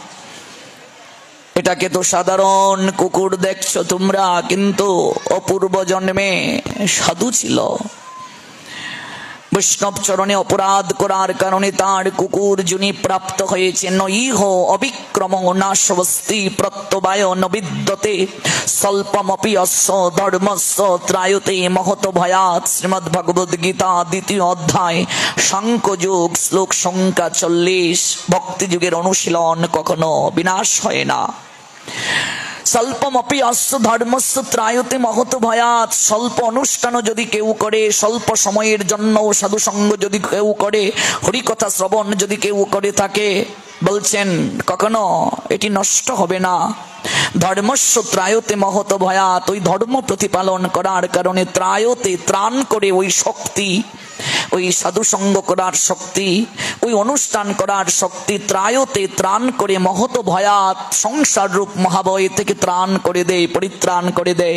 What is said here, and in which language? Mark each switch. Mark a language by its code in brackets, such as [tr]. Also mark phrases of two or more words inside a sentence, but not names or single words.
[bn] এটাকে তো সাধারণ কুকুর দেখছো তোমরা, কিন্তু অপূর্ব জন্মে সাধু ছিল। বৈষ্ণব চরণে অপরাধ করার কারণে তার কুকুর যিনি প্রাপ্ত হয়েছেন, [sa] ইহ অবিক্রম নাশবস্তি প্রত্যবায় নবিদ্যতে স্বল্পমপি অস্য ধর্মস্য ত্রায়তে মহত ভয়াৎ। [bn] শ্রীমদ্ ভগবদ গীতা 2য় অধ্যায় সাংখ্যযোগ শ্লোক সংখ্যা 40। ভক্তি যুগের অনুশীলন কখনো বিনাশ হয় না। [sa] স্বল্পমপি অস্য ধর্মস্য ত্রায়তে মহত ভয়াৎ। [bn] স্বল্প অনুষ্ঠানও যদি কেউ করে, স্বল্প সময়ের জন্য সাধুসঙ্গ যদি কেউ করে, হরিকথা শ্রবণ যদি কেউ করে থাকে, বলছেন কখনো এটি নষ্ট হবে না। [sa] ধর্মস্য ত্রায়তে মহত ভয়াৎ, [bn] ওই ধর্ম প্রতিপালন করার কারণে ত্রায়তে ত্রাণ করে ওই শক্তি, ওই সাধুসঙ্গ করার শক্তি, ওই অনুষ্ঠান করার শক্তি ত্রায়তে ত্রাণ করে [sa] মহত ভয়াৎ, [bn] সংসার রূপ মহাভয় থেকে ত্রাণ করে দেয়, পরিত্রাণ করে দেয়।